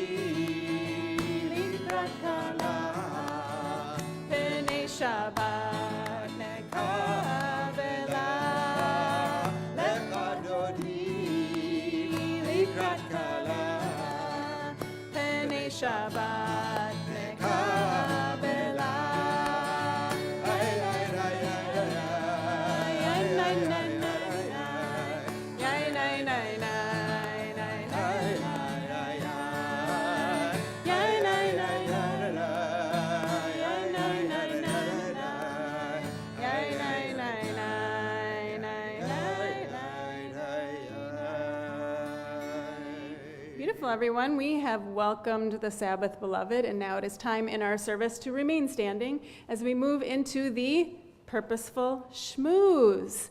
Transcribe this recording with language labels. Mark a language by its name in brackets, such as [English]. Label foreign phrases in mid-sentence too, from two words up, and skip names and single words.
[Hebrew] לקראת כלה פני שבת נקבלה. Lecha Dodi לקראת כלה פני שבת נקבלה. Ay, ay, ay, ay, ay, ay, Nay, nay, ay, nay, ay, nay, nay, nay, nay, nay, nay, nay, nay, nay, nay, nay, [English] Beautiful, everyone. We have welcomed the Sabbath beloved, and now it is time in our service to remain standing as we move into the purposeful schmooze.